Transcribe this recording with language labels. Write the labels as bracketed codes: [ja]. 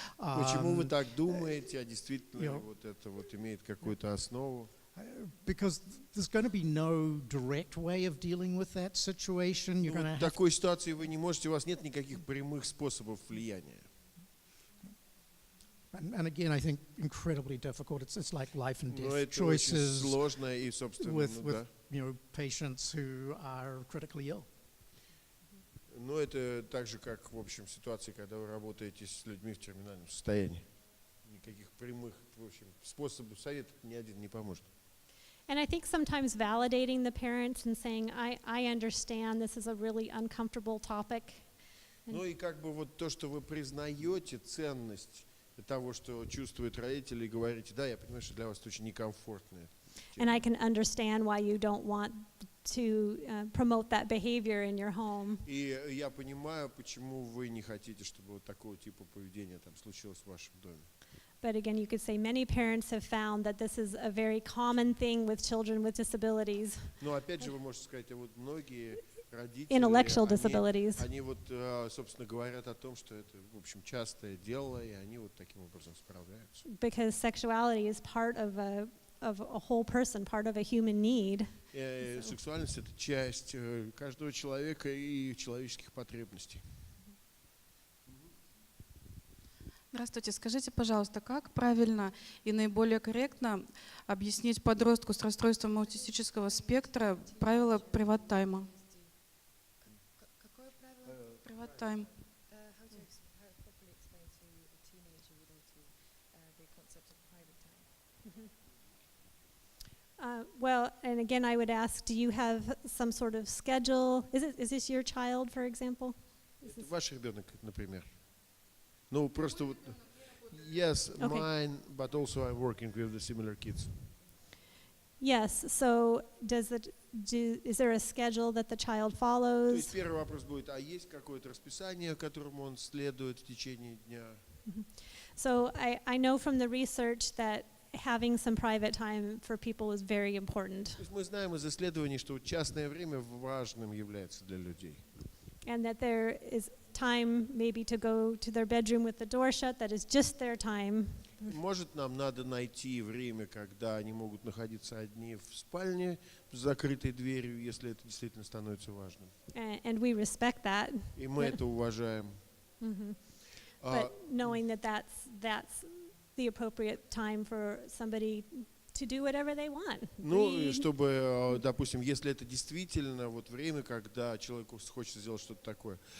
[ru] Почему вы так думаете, а действительно вот это вот имеет какую-то основу? [en] Because there's going to be no direct way of dealing with that situation. You're going to [ru] В такой ситуации вы не можете, у вас нет никаких прямых способов влияния. [en] And again, I think incredibly difficult. It's like life and death choices with patients who are critically ill. [ru] Но это так же, как в общем ситуации, когда вы работаете с людьми в терминальном состоянии. Никаких прямых, в общем, способов, советов ни один не поможет. [en] And I think sometimes validating the parents and saying, I understand this is a really uncomfortable topic. [ru] Ну и как бы вот то, что вы признаете ценность того, что чувствуют родители, и говорите, да, я понимаю, что для вас это очень некомфортно. [en] And I can understand why you don't want to promote that behavior in your home. [ru] И я понимаю, почему вы не хотите, чтобы вот такого типа поведения там случилось в вашем доме. [en] But again, you could say many parents have found that this is a very common thing with children with disabilities. [ru] Но опять же, вы можете сказать, вот многие родители, [en] Intellectual disabilities. [ru] они вот, собственно, говорят о том, что это, в общем, частое дело, и они вот таким образом справляются. [en] Because sexuality is part of a whole person, part of a human need. [ru] Сексуальность — это часть каждого человека и человеческих потребностей. Здравствуйте. Скажите, пожалуйста, как правильно и наиболее корректно объяснить подростку с расстройством аутистического спектра правила приват-тайма? Какое правило? Приват-тайм. [en] Well, and again, I would ask, do you have some sort of schedule? Is this your child, for example? [ru] Это ваш ребенок, например. Ну, просто вот [en] Yes, Okay. mine, but also I'm working with the similar kids. Yes, so is there a schedule that the child [ru] То [en] follows? [ru] есть первый вопрос будет, а есть какое-то расписание, которому он следует в течение дня? [en] So I know from the research that having some private time for people is very important. [ru] То есть мы знаем из исследований, что частное время важным является для людей. [en] And that there is time maybe to go to their bedroom with the door shut, that is just their time. [ru] Может, нам надо найти время, когда они могут находиться одни в спальне с закрытой дверью, если это действительно становится важным. [en] And we respect that. [ru] И мы это уважаем. [en] But knowing that that's the appropriate time for somebody to do whatever they want. [ru] Ну, и чтобы, допустим, если это действительно вот время, когда человеку хочется сделать что-то такое.